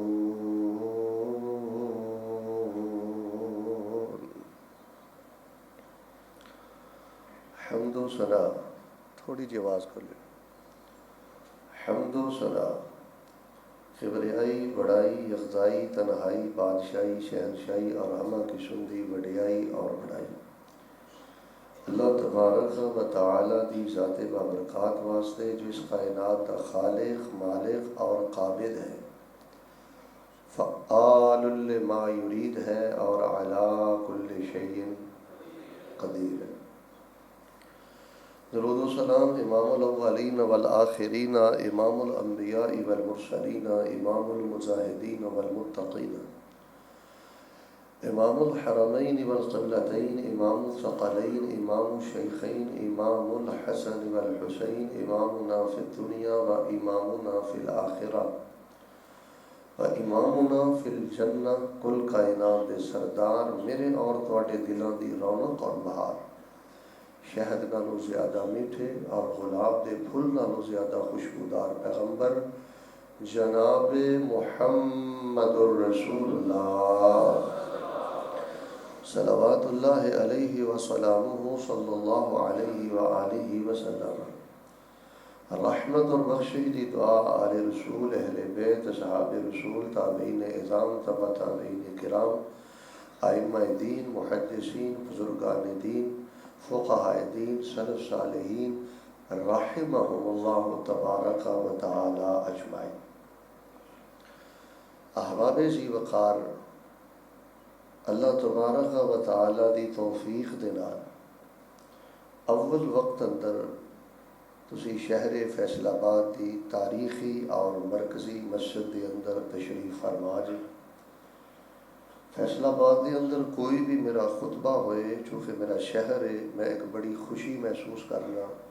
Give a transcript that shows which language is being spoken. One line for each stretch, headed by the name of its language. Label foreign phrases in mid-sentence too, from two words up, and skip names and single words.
Punjabi: حمدو ثنا، تھوڑی جی آواز کر لے. حمدو ثنا، کبریائی، بڑائی، یکجائی، تنہائی، بادشاہی، شہنشاہی اور اما قسم دی وڈیائی اور بڑائی اللہ تبارک و تعالیٰ دی ذات بابرکات واسطے، جو اس کائنات کا خالق، مالک اور قابض ہے,
Arabic: فعال لما یرید
Punjabi: ہے اور
Arabic: علی کل شیء قدیر
Punjabi: ہے.
Urdu: درود و سلام
Arabic: امام الاولین والآخرین، امام الانبیاء والمرسلین، امام المجاہدین والمتقین, امام الحرمین والقبلتین، امام الثقلین، امام الشیخین، امام الحسن والحسین، امامنا فی الدنیا وامامنا فی الآخرۃ وامامنا فی الجنۃ.
Punjabi: کل کائنات دے سردار، میرے اور تہاڈے دلاں دی رونق اور بہار، شہد نالوں زیادہ مٹھے اور گلاب کے پھل نالوں زیادہ خوشبودار پیغمبر جناب
Arabic: محمد رسول اللہ صلی اللہ علیہ وسلم صلی اللہ علیہ وآلہ وسلم
Punjabi: رحمت اور بخشش دی دعا آل رسول، اہل بیت، صحابہ رسول، تابعین عظام، تبع تابعین کرام، ائمہ دین، محدثین، بزرگان دین، فقہائے دین، سلف صالحین
Arabic: رحمہم اللہ تبارک و تعالیٰ اجمعین.
Punjabi: احباب ذی وقار، اللہ تبارک و تعالیٰ دی توفیق دے نال اول وقت اندر تسی شہر فیصل آباد کی تاریخی اور مرکزی مسجد کے اندر تشریف فرما جی. فیصل آباد کے اندر کوئی بھی میرا خطبہ ہوئے، چونکہ میرا شہر ہے، میں ایک بڑی خوشی محسوس کرنا.